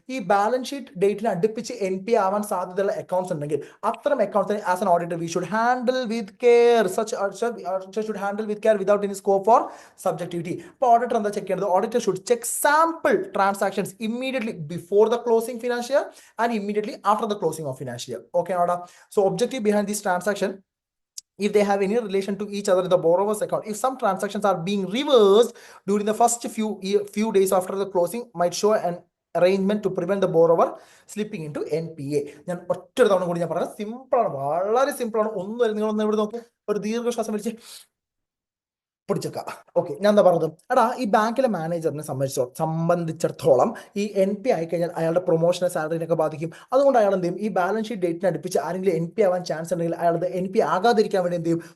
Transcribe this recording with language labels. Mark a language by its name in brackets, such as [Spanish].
[Malayalam] ഈ balance sheet ഡേറ്റിനെ അടുപ്പിച്ച് NPA ആവാൻ സാധ്യതയുള്ള അക്കൗണ്ട്സ് ഉണ്ടെങ്കിൽ അത്തരം അക്കൗണ്ട്സിനെ [English] As an auditor we should handle with care. Should handle with care without any scope for subjectivity. [Malayalam] അപ്പോൾ ഓഡിറ്റർ എന്താ ചെക്ക് ചെയ്യുന്നത്? [English] Auditor should check sample transactions immediately before the closing financial year and immediately after the closing of financial year. Okay, order. So objective behind this transaction, if they have any relation to each other in the borrower's account, if some transactions are being reversed during the first few days after the closing, might show an arrangement to prevent the borrower slipping into NPA. [Malayalam] ഞാൻ ഒറ്റ തവണ കൂടി ഞാൻ പറയാം. സിമ്പിളാണ്, വളരെ സിമ്പിളാണ്. ഒന്നും നിങ്ങളൊന്ന് ഇവിടെ നോക്കി ഒരു ദീർഘശ്വാസം വലിച്ച് പിടിച്ചേക്ക. ഓക്കെ, ഞാൻ എന്താ പറഞ്ഞത്? എടാ, ഈ ബാങ്കിലെ മാനേജറിനെ സംബന്ധിച്ചിടത്തോളം ഈ NPA ആയി കഴിഞ്ഞാൽ അയാളുടെ പ്രൊമോഷനെ, സാലറിനൊക്കെ ബാധിക്കും. അതുകൊണ്ട് അയാൾ എന്ത് ചെയ്യും? ഈ ബാലൻസ് ഷീറ്റ് ഡേറ്റിനെ അടുപ്പിച്ച് ആരെങ്കിലും NPA ആവാൻ ചാൻസ് ഉണ്ടെങ്കിൽ അയാൾ NPA ആകാതിരിക്കാൻ വേണ്ടി എന്ത് ചെയ്യും?